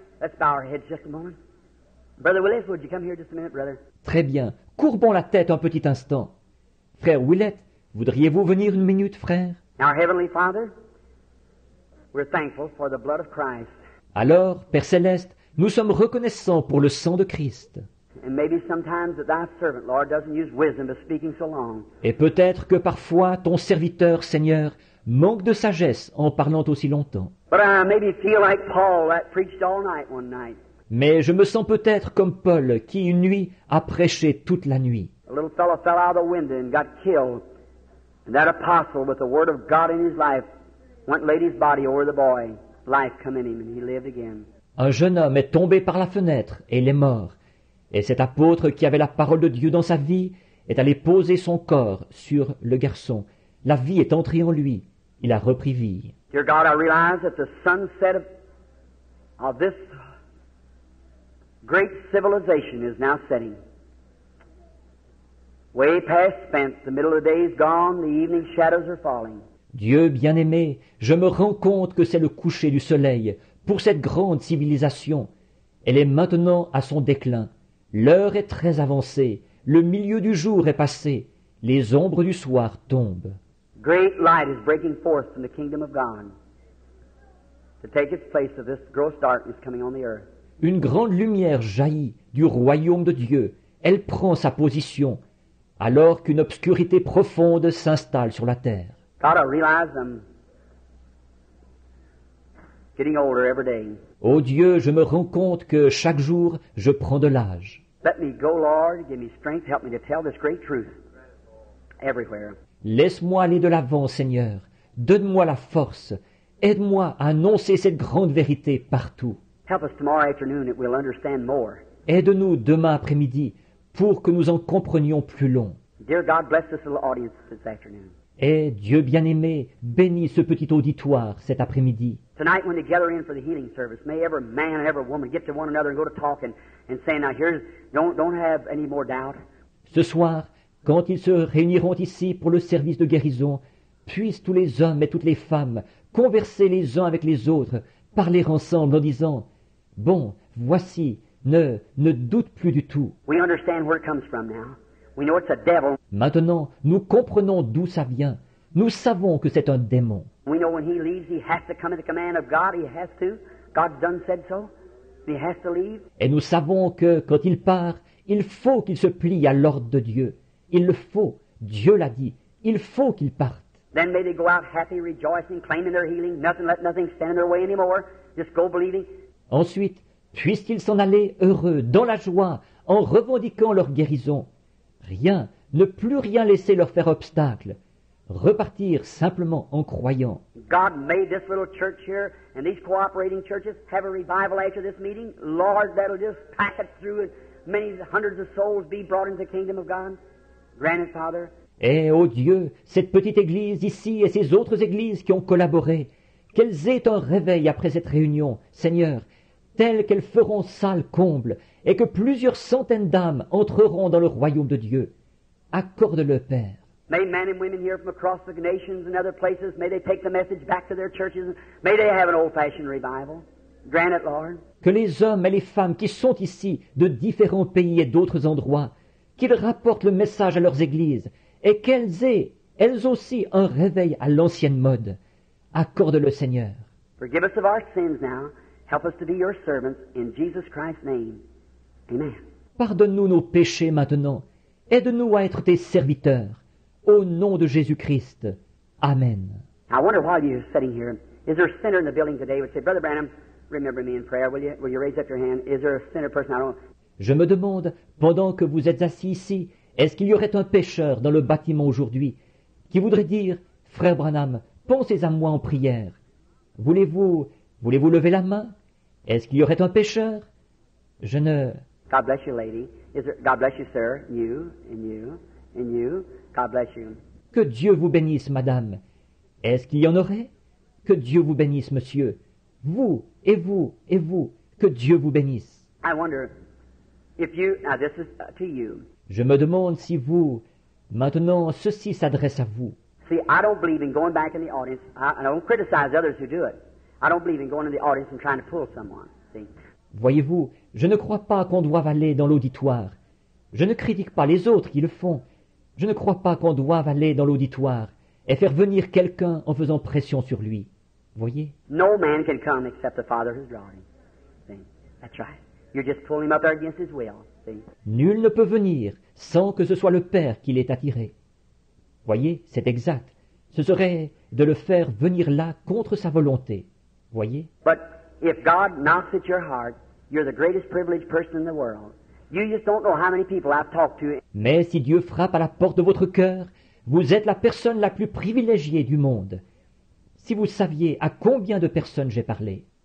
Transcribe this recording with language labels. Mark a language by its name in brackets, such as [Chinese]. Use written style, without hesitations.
[English] Let's bow our heads just a moment. Brother Willis, would you come here just a minute, brother? [French] Très bien. Courbons la tête un petit instant. Frère Willett, voudriez-vous venir une minute, frère? [English] Our Heavenly Father, we're thankful for the blood of Christ. [French] Alors, Père Céleste, nous sommes reconnaissants pour le sang de Christ. [English] And maybe sometimes that thy servant, Lord, doesn't use wisdom to speaking so long. [French] Et peut-être que parfois ton serviteur, Seigneur, manque de sagesse en parlant aussi longtemps. [English] But I maybe feel like Paul that preached all night one night. [French] Mais je me sens peut-être comme Paul qui une nuit a prêché toute la nuit. [English] A little fellow fell out of the window and got killed. And that apostle with the word of God in his life went and laid his body over the boy. Life come in him and he lived again. [French] Un jeune homme est tombé par la fenêtre et il est mort. Et cet apôtre qui avait la parole de Dieu dans sa vie est allé poser son corps sur le garçon. La vie est entrée en lui. Il a repris vie. [English] Dear God, I realize that the sunset of this great civilization is now setting. Way past spent, the middle of the day is gone, the evening shadows are falling. [French] Dieu bien-aimé, je me rends compte que c'est le coucher du soleil pour cette grande civilisation. Elle est maintenant à son déclin. L'heure est très avancée. Le milieu du jour est passé. Les ombres du soir tombent. [English] Great light is breaking forth from the kingdom of God to take its place of this gross darkness coming on the earth. [French] Une grande lumière jaillit du royaume de Dieu. Elle prend sa position, alors qu'une obscurité profonde s'installe sur la terre. [English] God, I realize I'm getting older every day. [French] Ô Dieu, je me rends compte que chaque jour, je prends de l'âge. [English] Let me go, Lord. Give me strength. Help me to tell this great truth everywhere. [French] Laisse-moi aller de l'avant, Seigneur. Donne-moi la force. Aide-moi à annoncer cette grande vérité partout. [English] Help us tomorrow afternoon that we'll understand more. [French] Aide-nous demain après-midi pour que nous en comprenions plus long. [English] Dear God, bless this little audience this afternoon. [French] Et Dieu bien-aimé, bénis ce petit auditoire cet après-midi. [English] Tonight when they gather in for the healing service, may every man and every woman get to one another and go to talking and say, now here's, don't have any more doubt. [French] Ce soir, quand ils se réuniront ici pour le service de guérison, puissent tous les hommes et toutes les femmes converser les uns avec les autres, parler ensemble en disant, bon, voici, ne doute plus du tout. [English] We understand where it comes from now. We know it's a devil. [French] Maintenant, nous comprenons d'où ça vient. Nous savons que c'est un démon. [English] We know when he leaves, he has to come at the command of God. He has to. God's done said so. He has to leave. [French] Et nous savons que quand il part, il faut qu'il se plie à l'ordre de Dieu. Il le faut. Dieu l'a dit. Il faut qu'il parte. [English] Then may they go out happy, rejoicing, claiming their healing. Let nothing stand in their way anymore. Just go believing. [French] Ensuite, puissent-ils s'en aller heureux, dans la joie, en revendiquant leur guérison. Rien, ne plus rien laisser leur faire obstacle. Repartir simplement en croyant. [English] God made this little church here and these cooperating churches have a revival after this meeting. Lord, that'll just pack it through and many hundreds of souls be brought into the kingdom of God. Grant it, Father. [French] Et, ô Dieu, cette petite église ici et ces autres églises qui ont collaboré, qu'elles aient un réveil après cette réunion, Seigneur, tel qu'elles feront salle comble, et que plusieurs centaines d'âmes entreront dans le royaume de Dieu. Accorde-le, Père. [English] May men and women here from across the nations and other places, may they take the message back to their churches. May they have an old-fashioned revival. Grant it, Lord. [French] Que les hommes et les femmes qui sont ici de différents pays et d'autres endroits, qu'ils rapportent le message à leurs églises et qu'elles aient, elles aussi, un réveil à l'ancienne mode. Accorde-le, Seigneur. [English] Forgive us of our sins now. Help us to be your servants in Jesus Christ's name. Amen. [French] Pardonne-nous nos péchés maintenant. Aide-nous à être tes serviteurs. Au nom de Jésus-Christ. Amen. [English] I wonder while you're sitting here, is there a sinner in the building today who would say, Brother Branham, remember me in prayer, will you? Will you raise up your hand? Is there a sinner person? I don't. [French] Je me demande, pendant que vous êtes assis ici, est-ce qu'il y aurait un pécheur dans le bâtiment aujourd'hui qui voudrait dire, Frère Branham, pensez à moi en prière. Voulez-vous lever la main? Est-ce qu'il y aurait un pécheur? Je ne... [English] God bless you, lady. God bless you, sir. You, and you, and you. God bless you. [French] Que Dieu vous bénisse, madame. Est-ce qu'il y en aurait? Que Dieu vous bénisse, monsieur. Vous, et vous, et vous. Que Dieu vous bénisse. [English] I wonder if you, now this is to you. [French] Je me demande si vous, maintenant, ceci s'adresse à vous. [English] See, I don't believe in going back in the audience. I don't criticize others who do it. I don't believe in going in the audience and trying to pull someone. See? [French] Voyez-vous, je ne crois pas qu'on doive aller dans l'auditoire. Je ne critique pas les autres qui le font. Je ne crois pas qu'on doive aller dans l'auditoire et faire venir quelqu'un en faisant pression sur lui. Voyez? [English] No man can come except the Father who's drawing him. See? That's right. You're just pulling him up there against his will. See? [French] Nul ne peut venir sans que ce soit le Père qui l'ait attiré. Voyez, c'est exact. Ce serait de le faire venir là contre sa volonté. Voyez? [English] But if God knocks at your heart, you're the greatest privileged person in the world. You just don't know how many people I've talked to. [French] Mais si Dieu frappe à la porte de votre cœur, vous êtes la personne la plus privilégiée du monde. Si vous saviez à combien de personnes j'ai parlé.